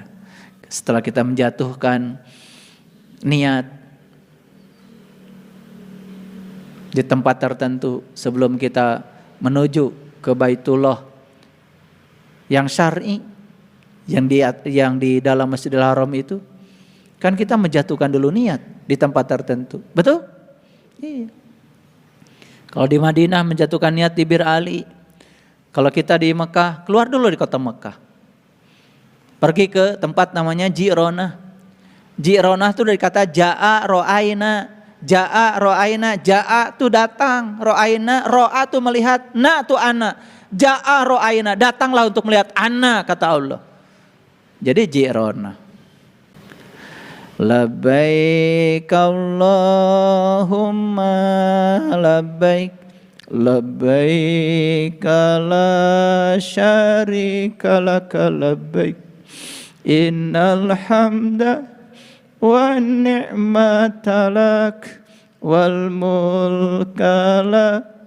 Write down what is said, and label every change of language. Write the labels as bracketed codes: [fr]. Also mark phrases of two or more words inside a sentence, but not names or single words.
[id] Setelah kita menjatuhkan niat di tempat tertentu sebelum kita menuju ke Baitullah yang syar'i, yang di dalam Masjidil Haram itu, kan kita menjatuhkan dulu niat di tempat tertentu, betul? Iya. Kalau di Madinah menjatuhkan niat di Bir Ali, kalau kita di Mekah keluar dulu di kota Mekah, pergi ke tempat namanya Ji'ronah. Ji'ronah itu dari kata [ar] جاء رأينا. جاء رأينا, [id] ja'a tu datang, ro'aina, ro'a tu melihat, na tu ana. [ar] جاء رأينا, [id] datanglah untuk melihat ana, kata Allah. Jadi Ji'ronah. [ar] لبيك اللهم لبيك، لبيك لا شريك لك لبيك، إن الحمد والنعمة لك والملك لا